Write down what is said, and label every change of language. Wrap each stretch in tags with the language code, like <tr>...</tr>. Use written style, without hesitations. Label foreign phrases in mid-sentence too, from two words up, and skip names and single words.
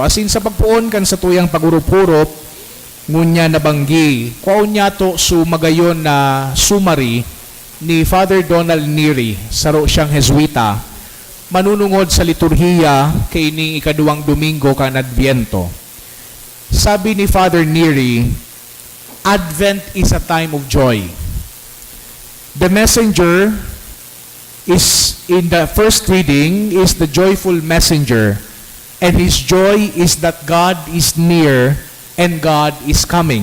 <bik>Asin sa pagpuon kan sa tuyang pagurup-urup ngunya na banggi. Kwaon niya to sumagayon na summary ni Father Donald Neary, saro siyang Jesuita, manunungod sa liturhiya kay ning ikaduwang Domingo kan Adviento. Sabi ni Father Neary,</bik> <en>Advent is a time of joy. The messenger is, in the first reading, is the joyful messenger and his joy is that God is near and God is coming.</en>